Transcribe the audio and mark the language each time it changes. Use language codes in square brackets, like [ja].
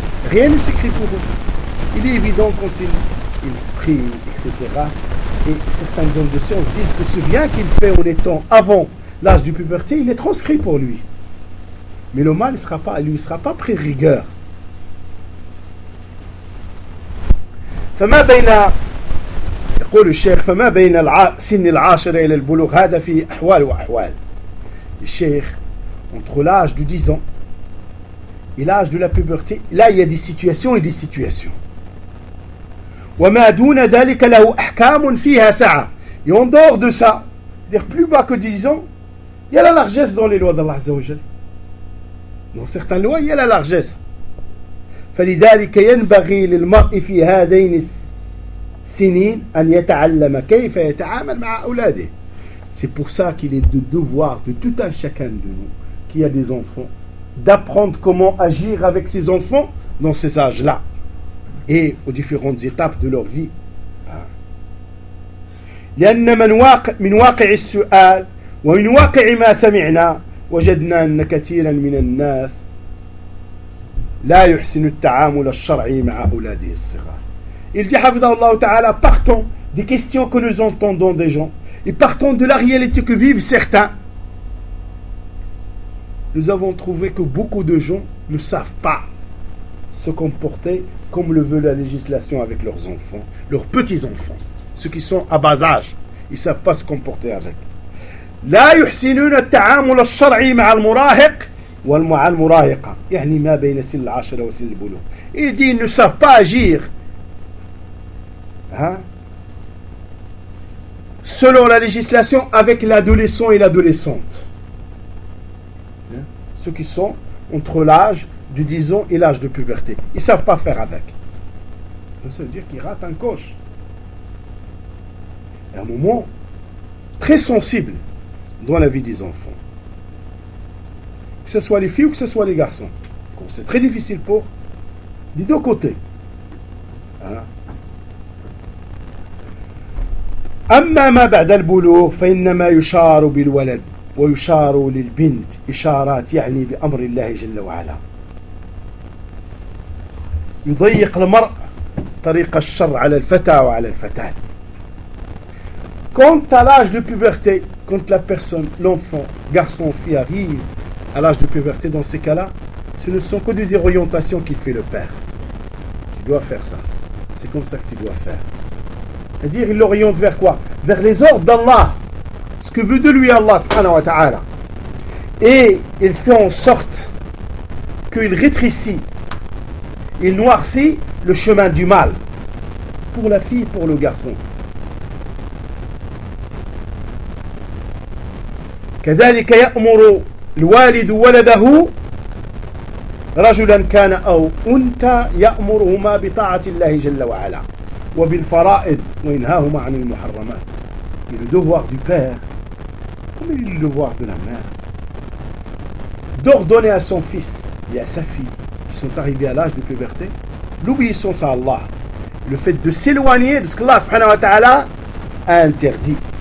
[fr] rien ne s'écrit pour eux. Il est évident quand il prie, etc. Et certains hommes de science disent que ce bien qu'il fait en étant avant l'âge du puberté, il est transcrit pour lui. Mais le mal ne sera pas, lui, ne sera pas pris rigueur. [ar] فما بين يقول الشيخ فما بين سن العاشرة إلى البلوغ هذا في أحوال وأحوال. [fr] الشيخ entre l'âge de 10 ans et l'âge de la puberté, là il y a des situations et des situations. [ar] وما دون ذلك له أحكام فيها سعة. [fr] Et en dehors de ça, dire plus bas que 10 ans, il y a la largesse dans les lois d'Allah Azza wa Jalla. Dans certaines lois, il y a la largesse. [ar] فلذلك ينبغي للمرء في هذين السنين أن يتعلم كيف يتعامل مع أولاده. [fr] C'est pour ça qu'il est de devoir de tout un chacun de nous qui a des enfants d'apprendre comment agir avec ses enfants dans ces âges-là et aux différentes étapes de leur vie. [ar] لأن من واقع السؤال ومن واقع ما سمعنا وجدنا أن كثيرا من الناس لا يحسن التعامل الشرعي مع أولاده الصغار. [fr] Il dit [ar] حفظه الله تعالى [fr] partant des questions que nous entendons des gens et partant de la réalité que vivent certains, nous avons trouvé que beaucoup de gens ne savent pas se comporter comme le veut la législation avec leurs enfants, leurs petits-enfants, ceux qui sont à bas âge, ils ne savent pas se comporter avec. [ar] لا يحسنون التعامل الشرعي مع المراهق والمراهقة يعني ما بين سن العاشرة وسن البلوغ. [fr] Il dit ils ne savent pas agir selon la législation avec l'adolescent et l'adolescente, ceux qui sont entre l'âge de 10 ans et l'âge de puberté, ils ne savent pas faire avec. Ça veut dire qu'ils ratent un coche. Et un moment très sensible dans la vie des enfants, que ce soit les filles ou que ce soit les garçons, c'est très difficile pour les deux côtés. [ar] أما ما بعد البلوغ فإنما يشار بالولد ويشار للبنت إشارات يعني بأمر الله جل وعلا. يضيق المرء طريق الشر على الفتى وعلى الفتاة. [fr] Quand à l'âge de puberté, quand la personne, l'enfant, garçon, fille arrive à l'âge de puberté, dans ces cas-là, ce ne sont que des orientations qu'il fait le père. Tu dois faire ça. C'est comme ça que tu dois faire. C'est-à-dire, il l'oriente vers quoi? Vers les ordres d'Allah. Ce que veut de lui Allah, subhanahu wa ta'ala. Et il fait en sorte qu'il rétrécit, il noircit le chemin du mal. Pour la fille, pour le garçon. [ar] كذلك يأمر الوالد ولده رجلا كان أو أنت يأمرهما بطاعة الله جل وعلا وبالفرائض وينهاهما عن المحرمات. [fr] Il est le devoir du père comme il est le devoir de la mère d'ordonner à son fils et à sa fille qui sont arrivés à l'âge de puberté l'obéissance à Allah, le fait de s'éloigner de ce que Allah subhanahu wa ta'ala a interdit.